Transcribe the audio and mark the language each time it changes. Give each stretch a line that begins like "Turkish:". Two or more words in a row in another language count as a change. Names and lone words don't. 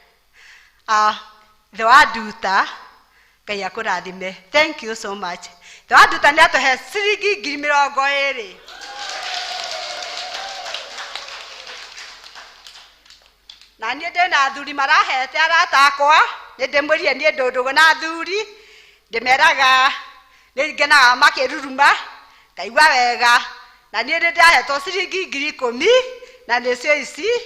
Kikuyu: Thĩ wa Nduta, Ngai akũrathime.
English: Thank you so much.
Kikuyu: Thĩ wa Nduta nĩ atũhe ciringi 20,000. Na niĩ ndĩ na athuri marahete arata akwa, nĩ ndĩmwĩrire niĩ ndũndũgũ na athuri, ndĩmeraga nĩ ngenaga makĩruruma, ngaigua wega, na niĩ nĩ ndahetwo ciringi 10,000 na nĩcio ici.